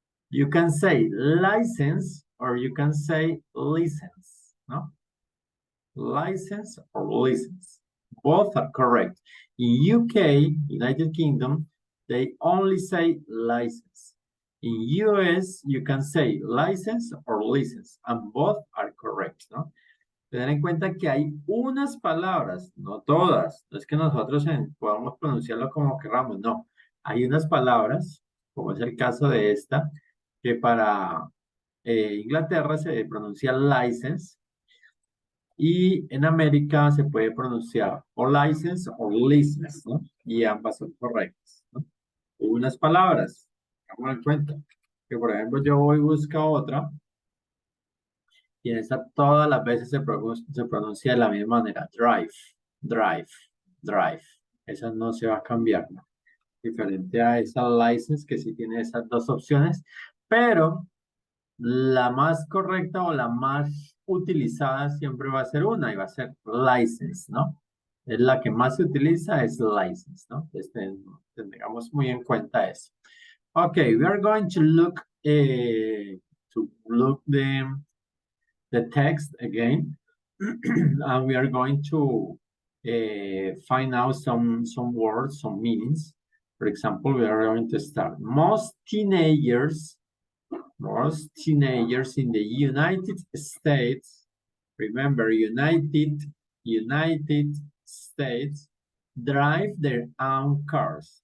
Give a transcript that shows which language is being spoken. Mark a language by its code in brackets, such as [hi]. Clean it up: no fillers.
[en] You can say license, or you can say license, no? License or license, both are correct. In UK, United Kingdom, they only say license. In US, you can say license or license, and both are correct, ¿no? [es] Tener en cuenta que hay unas palabras, no todas, no es que nosotros podamos pronunciarlo como queramos, no. Hay unas palabras, como es el caso de esta, que para Inglaterra se pronuncia license, y en América se puede pronunciar o license o license, ¿no? Y ambas son correctas, ¿no? Unas palabras, tengamos en cuenta, que por ejemplo yo voy y busco otra, y en esta todas las veces se pronuncia de la misma manera, drive, drive, drive. Esa no se va a cambiar, ¿no? Diferente a esa license que sí tiene esas dos opciones, pero la más correcta o la más utilizada siempre va a ser una y va a ser license, ¿no? Es la que más se utiliza, es license, ¿no? Tengamos muy en cuenta eso. [en] Okay, we are going to look the text again, and we are going to find out some words, some meanings. For example, we are going to start. Most teenagers in the United States, remember, United States, drive their own cars.